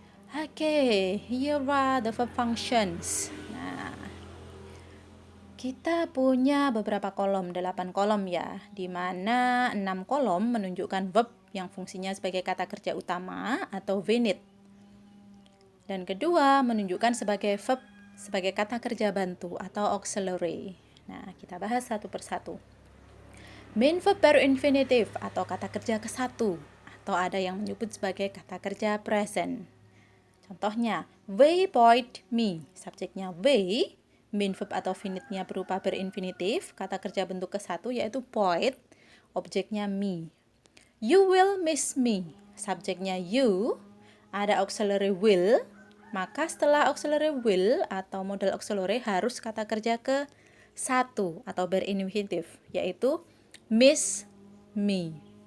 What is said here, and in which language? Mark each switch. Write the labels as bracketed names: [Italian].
[English] Okay, here are the verb functions. [Indonesian] Nah, kita punya beberapa kolom, 8 kolom ya, di mana 6 kolom menunjukkan verb yang fungsinya sebagai kata kerja utama atau venit. Dan kedua menunjukkan sebagai verb sebagai kata kerja bantu atau auxiliary. Nah, kita bahas satu persatu. Main verb baru infinitive atau kata kerja ke-1 atau ada yang menyebut sebagai kata kerja present. [English] Contohnya, they bought me. [Indonesian] Subjeknya they, main verb atau finite-nya berupa berinfinitif, kata kerja bentuk ke-1 yaitu bought, objeknya me. [English] You will miss me. [Indonesian] Subjeknya you, ada auxiliary will, maka setelah auxiliary will atau modal auxiliary harus kata kerja ke-1 atau berinfinitif, yaitu miss me.